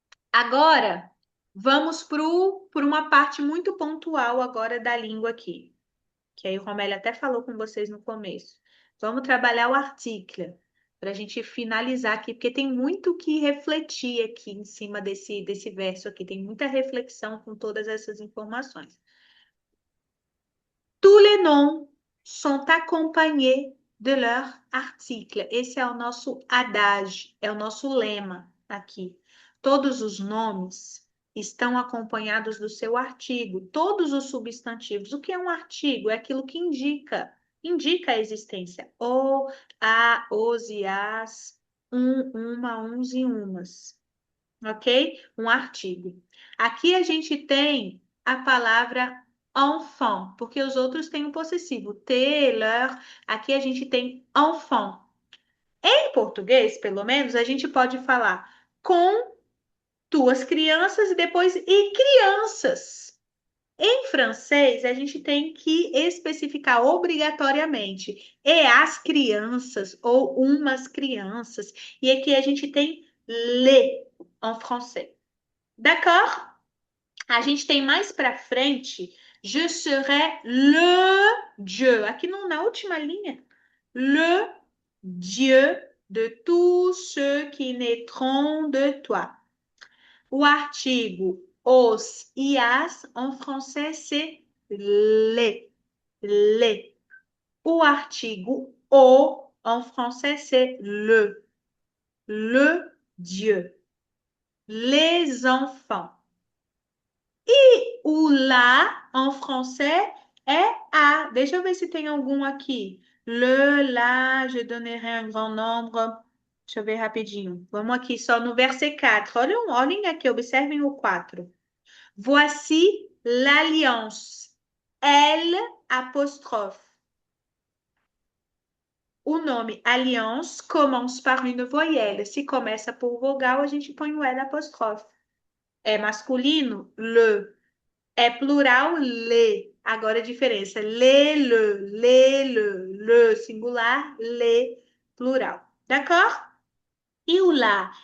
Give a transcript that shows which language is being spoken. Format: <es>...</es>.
<pt>Agora, vamos por uma parte muito pontual agora da língua aqui, que aí o Romélia até falou com vocês no começo. Vamos trabalhar o article, para a gente finalizar aqui, porque tem muito que refletir aqui em cima desse verso aqui, tem muita reflexão com todas essas informações.</pt> <fr>Tous les noms sont accompagnés de leur article.</fr> <pt>Esse é o nosso adage, é o nosso lema aqui. Todos os nomes estão acompanhados do seu artigo, todos os substantivos. O que é um artigo? É aquilo que indica a existência. O, a, os e as, uma, uns e umas. Ok? Um artigo. Aqui a gente tem a palavra enfant, porque os outros têm o possessivo ter, leur. Aqui a gente tem enfant. Em português, pelo menos, a gente pode falar com tuas crianças e depois e crianças. Em francês, a gente tem que especificar obrigatoriamente e as crianças ou umas crianças. E aqui a gente tem les</pt> <fr>en français. D'accord?</fr> <pt>A gente tem mais para frente,</pt> <fr>je serai le Dieu.</fr> <pt>Aqui na última linha,</pt> <fr>le Dieu de tous ceux qui naîtront de toi.</fr> <pt>O artigo os e as,</pt> <fr>en français, c'est les. Les.</fr> <pt>O artigo o,</pt> <fr>en français, c'est le. Le Dieu. Les enfants.</fr> <pt>O lá,</pt> <fr>en français,</fr> <pt>é a. Deixa eu ver se tem algum aqui.</pt> <fr>Le, lá, je donnerai un grand nombre.</fr> <pt>Deixa eu ver rapidinho. Vamos aqui só no verset 4. Olhem aqui, observem o 4.</pt> <fr>Voici l'alliance. L apostrophe.</fr> <pt>O nome</pt> <fr>alliance commence par une voyelle.</fr> <pt>Se começa por vogal, a gente põe o</pt> <fr>L apostrophe.</fr> <pt>É masculino, le. É plural, le. Agora a diferença. Le, singular, le, plural.</pt> <fr>D'accord?</fr> <pt>E o lá?</pt>